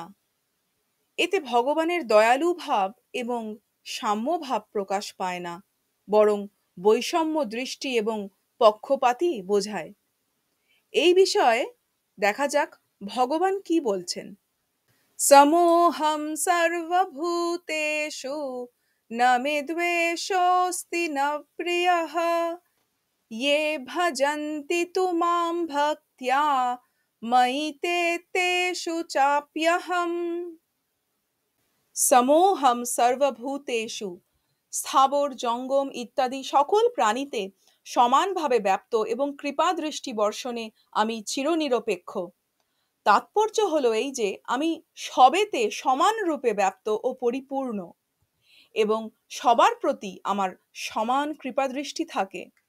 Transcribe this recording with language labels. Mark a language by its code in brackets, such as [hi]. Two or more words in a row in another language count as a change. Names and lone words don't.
[bn] এতে ভগবানের দয়ালু ভাব এবং সাম্য ভাব প্রকাশ পায় না, বরং বৈষম্য দৃষ্টি এবং পক্ষপাতই বোঝায়। এই বিষয়ে দেখা যাক ভগবান কি বলছেন। [sa] সমোহম সর্বভূতেষু ন মে দ্বেষোস্তি ন প্রিয়ঃ ये भजन्ति तु मां भक्त्या मयि ते तेषु चाप्यहम्। সমোহম সর্বভূতেষু, [bn] স্থাবর জঙ্গম ইত্যাদি সকল প্রাণীতে সমানভাবে ব্যাপ্ত এবং কৃপা দৃষ্টি বর্ষণে আমি চিরনিরপেক্ষ। তাৎপর্য হলো এই যে আমি সবেতে সমান রূপে ব্যাপ্ত ও পরিপূর্ণ, এবং সবার প্রতি আমার সমান কৃপাদৃষ্টি থাকে।